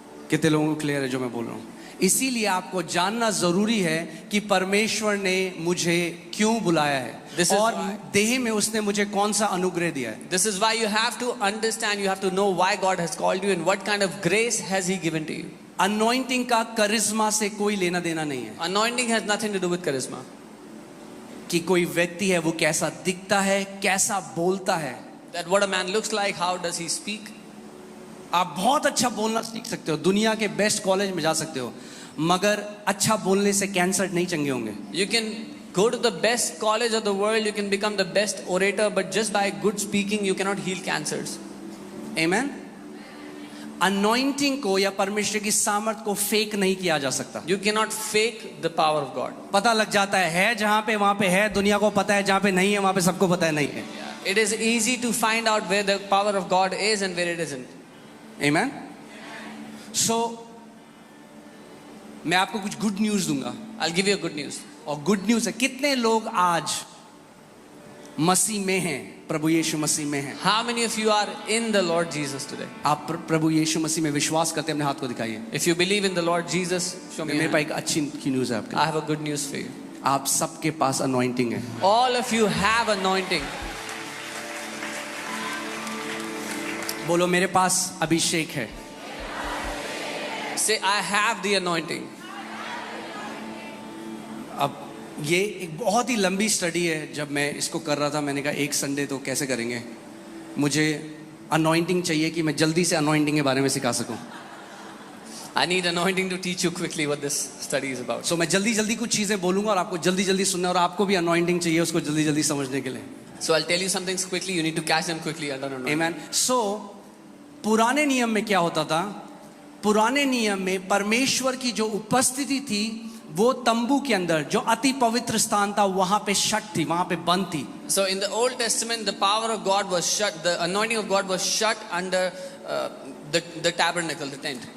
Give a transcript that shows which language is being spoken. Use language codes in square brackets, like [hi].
[hi] कितने लोगों को क्लियर है जो मैं बोल रहा हूं? इसीलिए आपको जानना जरूरी है कि परमेश्वर ने मुझे क्यों बुलाया है और देह में उसने मुझे कौन सा अनुग्रह दिया है। [en] This is why you have to understand, you have to know why God has called you and what kind of grace has He given to you. [hi] Anointing का करिश्मा से कोई लेना देना नहीं है। [en] Anointing has nothing to do with charisma. [hi] कि कोई व्यक्ति है वो कैसा दिखता है, कैसा बोलता है। [en] That what a man looks like, how does he speak? [hi] आप बहुत अच्छा बोलना सीख सकते हो, दुनिया के बेस्ट कॉलेज में जा सकते हो, मगर अच्छा बोलने से कैंसर नहीं चंगे होंगे। [en] You can go to the best college of the world, you can become the best orator, but just by good speaking you cannot heal cancers. Amen? [hi] Anointing को या परमेश्वर की सामर्थ को फेक नहीं किया जा सकता। [en] You cannot fake the power of God. [hi] पता लग जाता है जहां पे वहां पे है, दुनिया को पता है, जहां पे नहीं है वहां पे सबको पता है नहीं है। [en] It is easy to find out where the power of God is and where it isn't. Amen? [hi] So मैं आपको कुछ गुड न्यूज दूंगा। [en] I'll give you a good news. [hi] और गुड न्यूज है, कितने लोग आज मसीह में हैं, प्रभु यीशु मसीह में हैं? [en] How many of you are in the Lord Jesus today? [hi] आप प्रभु यीशु मसीह में विश्वास करते हैं? अपने हाथ को दिखाइए। [en] If you believe in the Lord Jesus, show me. [hi] मेरे [en] your [hi] पास [en] hand. [hi] एक अच्छी की न्यूज है आपके [en] I have a good news for you. [hi] आप सबके पास अनॉइंटिंग है। [en] All of you have anointing. [hi] बोलो मेरे पास अभिषेक है। [en] Say, I have the anointing. [hi] अब ये एक बहुत ही लंबी स्टडी है। जब मैं इसको कर रहा था मैंने कहा एक संडे तो कैसे करेंगे, मुझे अनॉइंटिंग चाहिए कि मैं जल्दी से अनॉइंटिंग के बारे में सिखा सकूं। [en] I need anointing to teach you quickly what this study is about. [hi] सो मैं जल्दी जल्दी कुछ चीजें बोलूंगा और आपको जल्दी जल्दी सुनना, और आपको भी अनॉइंटिंग चाहिए उसको जल्दी जल्दी समझने के लिए। [en] So I'll tell you some things quickly. You need to catch them quickly. I don't know. Amen. [hi] So पुराने नियम में क्या होता था? पुराने नियम में परमेश्वर की जो उपस्थिति थी वो तंबू के अंदर जो अति पवित्र स्थान था वहां पे शट थी, वहां पे बंद थी। [en] So in the Old Testament, the power of God was shut. The anointing of God was shut under the tabernacle, the tent.